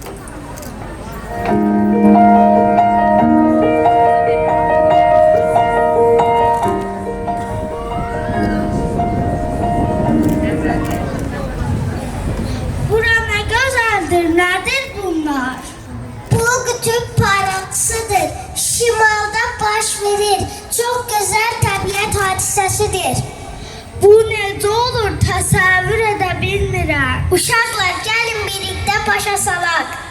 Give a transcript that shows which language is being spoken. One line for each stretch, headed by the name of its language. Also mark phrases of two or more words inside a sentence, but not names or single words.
Turkish: Bura ne güzeldir, nedir bunlar?
Azerbaijani: Bu kütüp parçasıdır. Şimalda baş verir.
Turkish: Çok güzel tabiat hadisesidir.
Azerbaijani: Bu necə olur təsəvvür edə bilmirəm. Uşaqlar gəlin birlikdə başa salaq.